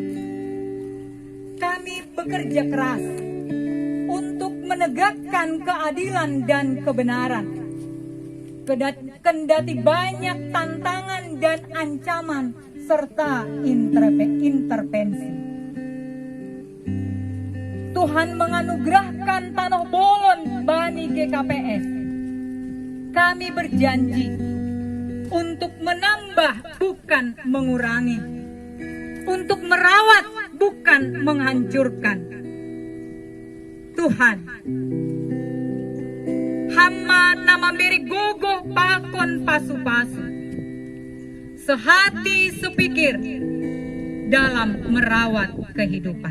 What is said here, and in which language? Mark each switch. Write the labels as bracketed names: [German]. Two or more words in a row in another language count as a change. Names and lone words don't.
[Indonesian] Kami bekerja keras untuk menegakkan keadilan dan kebenaran. Kendati banyak tantangan dan ancaman serta intervensi. Tuhan menganugerahkan tanah [Batak Simalungun] bolon bani GKPS. [Indonesian] Kami berjanji untuk menambah bukan mengurangi, untuk merawat bukan menghancurkan. [Batak Simalungun] Tuhan, hamba nama beri gogoh pakon pasu-pasu, [Indonesian] sehati sepikir dalam merawat kehidupan.